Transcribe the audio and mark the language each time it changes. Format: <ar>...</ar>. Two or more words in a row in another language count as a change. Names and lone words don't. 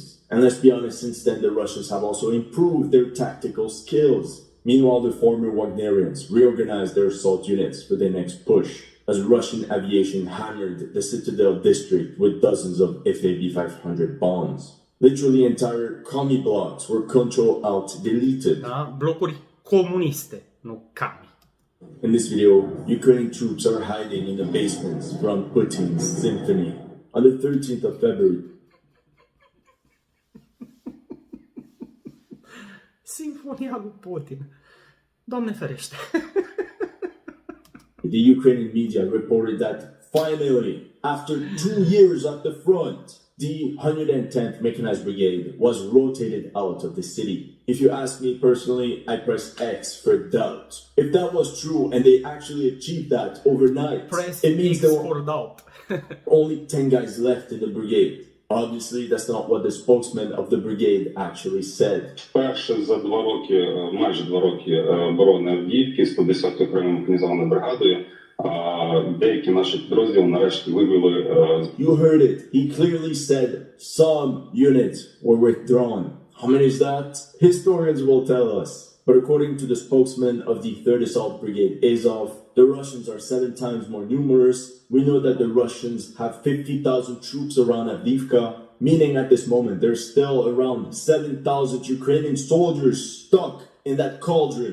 <en>And let's be honest, since then the Russians have also improved their tactical skills. Meanwhile, the former Wagnerians reorganized their assault units for their next push, as Russian aviation hammered the Citadel district with dozens of FAB-500 bombs. Literally entire commie blocks were control-alt-deleted.</en> <ro>Da? Blocuri comuniste, nu cami.</ro> <en>In this video, Ukrainian troops are hiding in the basements from Putin's symphony. On the 13th of February,</en> <ro>Sinfonia lui Putin. Doamne ferește.</ro> <en>the Ukrainian media reported that finally, after 2 years at the front, the 110th Mechanized Brigade was rotated out of the city. If you ask me personally, I press X for doubt. If that was true and they actually achieved that overnight, it means X there for were doubt. only 10 guys left in the brigade. Obviously, that's not what the spokesman of the brigade actually said.</en> <uk>Перше за 2 роки, майже 2 роки оборони Авдіївки з 110-ю окремою механізованою бригадою, деякі наші підрозділи нарешті вивели.</uk> <en>You heard it. He clearly said some units were withdrawn. How many is that? Historians will tell us. But according to the spokesman of the 3rd Assault Brigade Azov, the Russians are 7 times more numerous. We know that the Russians have 50,000 troops around Avdiivka, meaning at this moment there's still around 7,000 Ukrainian soldiers stuck in that cauldron.</en>